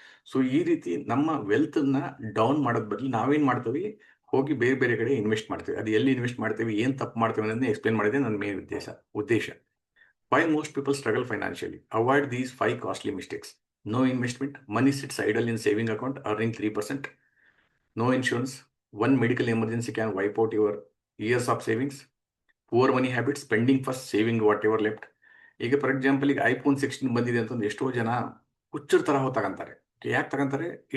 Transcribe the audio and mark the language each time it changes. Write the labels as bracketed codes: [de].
[kn] So ಈ ರೀತಿ ನಮ್ಮ ವೆಲ್ತನ್ನ ಡೌನ್ ಮಾಡೋದ್ ಬದಲು ನಾವೇನು ಮಾಡ್ತೀವಿ, ಹೋಗಿ ಬೇರೆ ಬೇರೆ ಕಡೆ ಇನ್ವೆಸ್ಟ್ ಮಾಡ್ತೀವಿ. ಅದು ಎಲ್ಲಿ ಇನ್ವೆಸ್ಟ್ ಮಾಡ್ತೀವಿ, ಏನು ತಪ್ಪು ಮಾಡ್ತೀವಿ ಅನ್ನೋದನ್ನ ಎಕ್ಸ್ಪ್ಲೇನ್ ಮಾಡಿದೆ ನನ್ನ ಮೇನ್ ಉದ್ದೇಶ. [en] Why most people struggle financially? Avoid these 5 costly mistakes. No investment, money sits idle in saving account earning 3%. No insurance, one medical emergency can wipe out your years of savings. Poor money habits, spending first, saving whatever left. [kn] ಈಗ [en] for example [kn] ಈಗ iPhone 16 ಬಂದಿದೆ ಅಂತಂದು ಎಷ್ಟೋ ಜನ ಹುಚ್ಚರ ಥರ ಹೋಗಿ ತಗೊಂತಾರೆ. ಯಾಕೆ ತಗೊಂತಾರೆ?